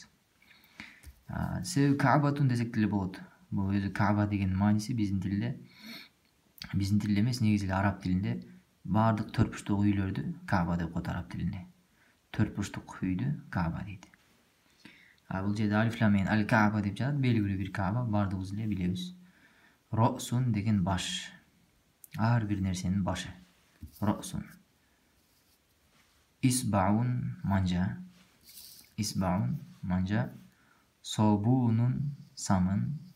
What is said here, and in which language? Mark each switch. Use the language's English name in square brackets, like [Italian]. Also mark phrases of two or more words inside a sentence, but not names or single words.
[Kyrgyz] Себеби Ка'батун десек деле болот. Бул өзү Каба деген мааниси биздин тилде эмес, негизи эле араб тилинде бардык төрт бурчтук үйлөрдү Каба деп коет араб тилинде. Төрт бурчтук үйдү Каба дейт. Бул жерде [Arabic] ألف لام من الكعبة [Kyrgyz] деп жатат, белгилүү бир Каба, бардыгыбыз эле билебиз. Росун деген баш. Ар бир нерсенин башы. Росун. Исбаун манжа. Исбаун манжа. Собунун самын.